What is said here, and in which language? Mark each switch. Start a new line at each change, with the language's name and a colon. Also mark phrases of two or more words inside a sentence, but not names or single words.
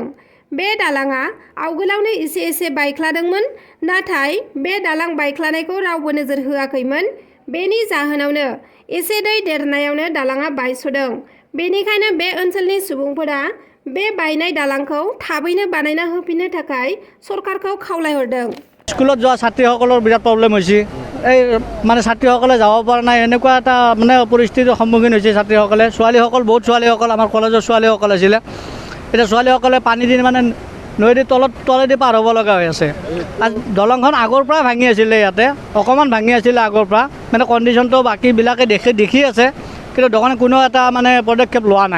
Bodo: बे दालाङा आवगोलावनो एसे एसे बायख्लादोंमोन, नाथाय बे दालां बायख्लानायखौ रावबो नोजोर होआखैमोन। बेनि जाहोनावनो एसे दै देरनायावनो दालाङा बायस'दों। बेनिखायनो बे ओनसोलनि सुबुंफोरा बे बायनाय दालांखौ थाबैनो बानायना होफिननो थाखाय सरकारखौ खावलायहरदों।
Assamese: स्कुলত যোৱা ছাত্ৰীসকলৰ বিৰাট প্ৰব্লেম হৈছে। এই মানে ছাত্ৰীসকলে যাব পৰা নাই, এনেকুৱা এটা মানে পৰিস্থিতিৰ সন্মুখীন হৈছে ছাত্ৰীসকলে। ছোৱালীসকল বহুত ছোৱালীসকল আমাৰ কলেজৰ ছোৱালীসকল আছিলে। এতিয়া ছোৱালীসকলে পানী দি মানে নদীৰ তলেদি পাৰ হ'ব লগা হৈ আছে। দলংখন আগৰ পৰা ভাঙি আছিলে, ইয়াতে অকণমান ভাঙি আছিলে আগৰ পৰা, মানে কণ্ডিশ্যনটো বাকীবিলাকে দেখি আছে, কিন্তু দোকানে কোনো এটা মানে পদক্ষেপ লোৱা নাই।